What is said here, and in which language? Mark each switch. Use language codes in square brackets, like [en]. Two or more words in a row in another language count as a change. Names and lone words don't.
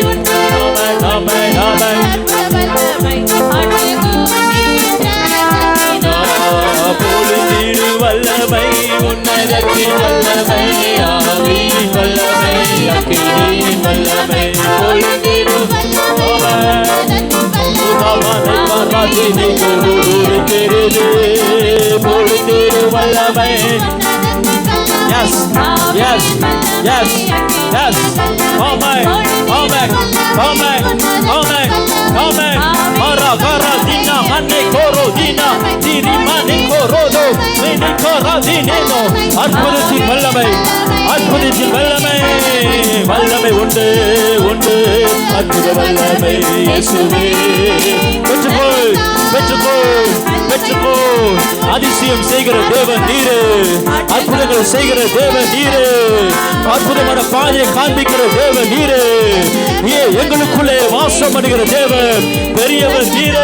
[ta] ஆமென் ஆமென் பொழிந்திடு வல்லமை, உன்னதத்தின் வல்லமை, ஆவியின் வல்லமை, அக்கினியின் வல்லமை. பொழிந்திடு பொழிந்திடு வல்லமை. [en] Yes, yes, yes, yes. Amen, amen, amen, amen, amen. Mara gara dina mane koro dina diri mane koro do mane koro dineno. [ta] அற்புதத்தின் வல்லமை, அற்புதத்தின் வல்லமை, வல்லமை உண்டு உண்டு, அற்புத வல்லமை இயேசுவே. பெற்றுக்கொள் பெற்றுக்கொள் பெற்றுக்கொள். அதிசயம் செய்கிற தேவன் நீரே, அற்புதங்கள் செய்கிற தேவன் நீரே, அற்புதமான பாதையை காண்பிக்கிற தேவன் நீரே, எங்களுக்குள்ளே வாசம் பண்ணுகிற தேவன் பெரியவர் நீரே.